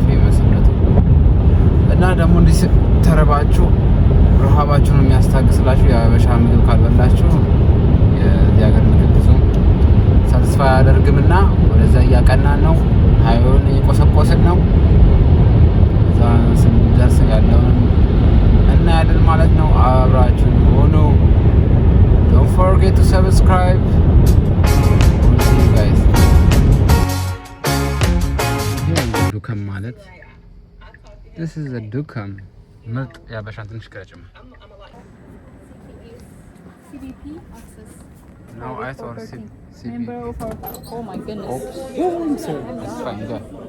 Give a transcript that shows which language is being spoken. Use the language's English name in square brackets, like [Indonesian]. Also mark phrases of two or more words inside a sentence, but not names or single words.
[Amharic] ፌመስነቱ። እና ደግሞ እንዲህ ተረባችሁ ረሃባችሁን የሚያስታግስላችሁ የአበሻ ምግብ ካልበላችሁ የዚህ ሀገር ምግብ ብዙ ሳቲስፋይ አያደርግምና ወደዛ እያቀናን ነው። ሃይዌውን እየቆሰቆስን ነው። እዛ ስንደርስ ያለውን እናያለን ማለት ነው። አብራችሁን ሆኑ። [English] Don't forget to subscribe. See you guys. [Amharic] ዱከም ማለት [English] this is a [Amharic] ዱከም ምርጥ ያበሻን ትንሽ ከረጭም CBP access. [English] No, I thought CBP. Member of our... Oh my goodness. Oops. Oh, sorry. That's fine. Go.